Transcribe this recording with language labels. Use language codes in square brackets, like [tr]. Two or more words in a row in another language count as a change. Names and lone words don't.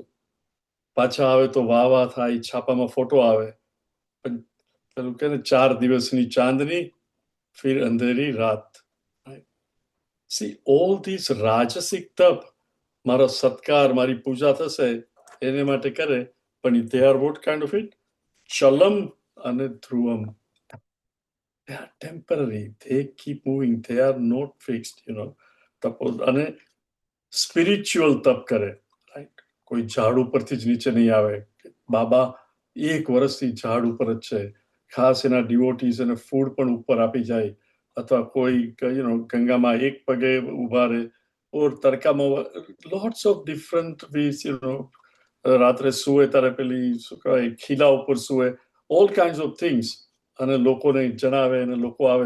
[gu] પાછા આવે તો વાહ વાહ થાય, છાપામાં ફોટો આવે, પણ પેલું કે 4 દિવસની ચાંદની [hi] फिर अंधेरी रात. [en] see all this [gu] રાજસિક તપ, મારો સત્કાર, મારી પૂજા થશે એને માટે કરે, પણ [en] they are what kind of it? [gu] ચલમ અને ધ્રુવમ. [en] They are temporary. They keep moving. They are not fixed, [gu] તપો અને સ્પિરિચ્યુઅલ તપ કરે, રાઈટ. કોઈ ઝાડ ઉપરથી જ નીચે નહીં આવે. બાબા 1 વર્ષથી ઝાડ ઉપર જ છે, ખાસ એના ડિવોટીઝ એને ફૂડ પણ ઉપર આપી જાય, અથવા કોઈ ગંગામાં એક પગે ઉભા રહે, ઓર તડકામાં, [en] lots of different ways, [gu] રાત્રે સુવે ત્યારે પેલી શું કહેવાય ખીલા ઉપર સુવે, [en] all kind of things, [gu] અને લોકોને જણાવે અને લોકો આવે.